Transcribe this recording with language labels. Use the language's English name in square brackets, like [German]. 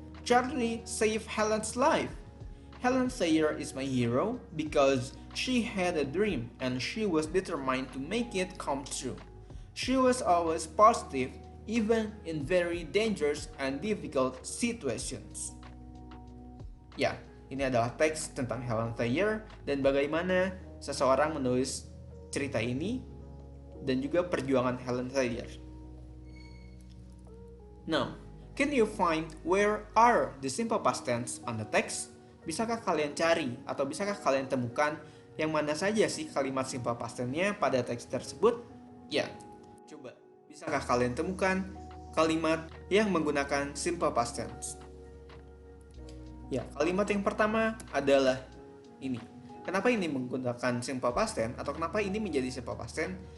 [English] Charlie saved Helen's life. Helen Thayer is my hero because she had a dream and she was determined to make it come true. She was always positive even in very dangerous and difficult situations. [Indonesian] Ya, ini adalah teks tentang Helen Thayer dan bagaimana seseorang menulis cerita ini dan juga perjuangan Helen Thayer. [English] Now, can you find where are the simple past tense on the text? [Indonesian] Bisakah kalian cari atau bisakah kalian temukan yang mana saja sih kalimat simple past tense-nya pada teks tersebut? Ya, coba. Bisakah kalian temukan kalimat yang menggunakan simple past tense? Ya, kalimat yang pertama adalah ini. Kenapa ini menggunakan simple past tense atau kenapa ini menjadi simple past tense?